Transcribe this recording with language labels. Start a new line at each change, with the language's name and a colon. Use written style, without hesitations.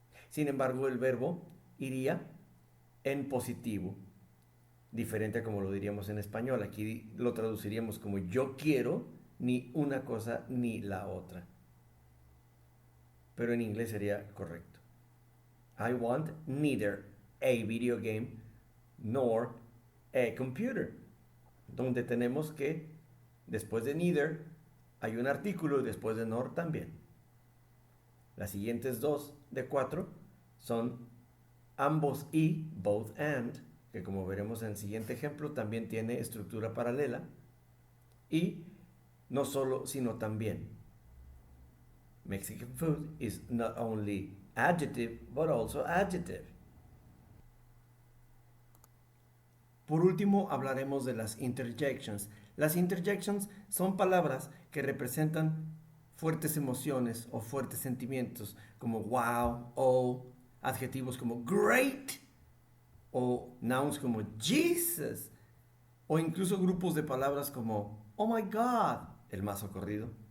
Spanish: Sin embargo, el verbo iría en positivo, diferente a como lo diríamos en español. Aquí lo traduciríamos como yo quiero ni una cosa ni la otra. Pero en inglés sería correcto.
English: I want neither a video game nor a computer.
Spanish: Donde tenemos que después de neither hay un artículo y después de nor también. Las siguientes dos de 4 son ambos y, both and, que como veremos en el siguiente ejemplo también tiene estructura paralela, y no solo, sino también.
English: Mexican food is not only adjective, but also adjective.
Spanish: Por último, hablaremos de las interjections. Las interjections son palabras que representan fuertes emociones o fuertes sentimientos, como wow, oh, adjetivos como great, o nouns como Jesus, o incluso grupos de palabras como
English: oh my God,
Spanish: el más socorrido.